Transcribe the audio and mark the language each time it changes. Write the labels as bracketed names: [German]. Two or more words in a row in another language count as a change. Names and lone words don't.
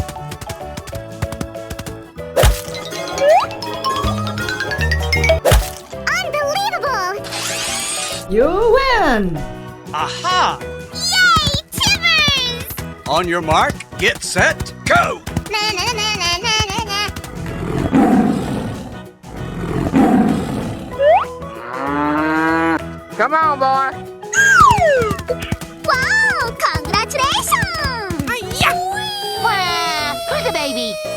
[English] Unbelievable! You win! Aha! Yay, Timbers! On your mark, get set, go! Na na na na na na na. Come on, boy. Wow, congratulations! Wow, baby.